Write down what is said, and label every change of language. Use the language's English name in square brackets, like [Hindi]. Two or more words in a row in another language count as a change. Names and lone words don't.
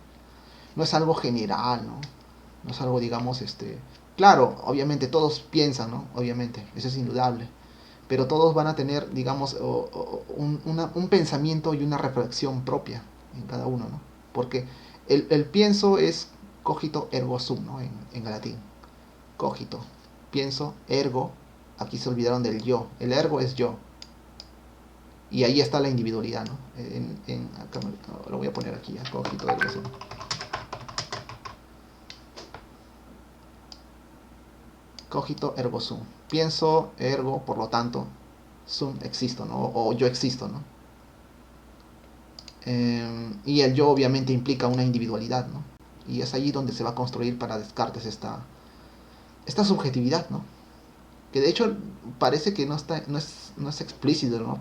[Spanish] No es algo general, ¿no? No es algo, digamos, claro, obviamente todos piensan, ¿no? Obviamente, eso es indudable. Pero todos van a tener, digamos, un pensamiento y una reflexión propia en cada uno, ¿no? Porque el pienso es [Latin] cogito ergo sum, [Spanish] ¿no? En latín. Cogito. Pienso, ergo. Aquí se olvidaron del yo. El ergo es yo. Y ahí está la individualidad, ¿no? Acá lo voy a poner aquí, [Latin] cogito ergo sum. Cogito ergo sum. [Spanish] Pienso, ergo, por lo tanto, sum existo, ¿no? O yo existo, ¿no? Y el yo obviamente implica una individualidad, ¿no? Y es allí donde se va a construir para Descartes esta subjetividad, ¿no? Que de hecho parece que no es explícito, ¿no?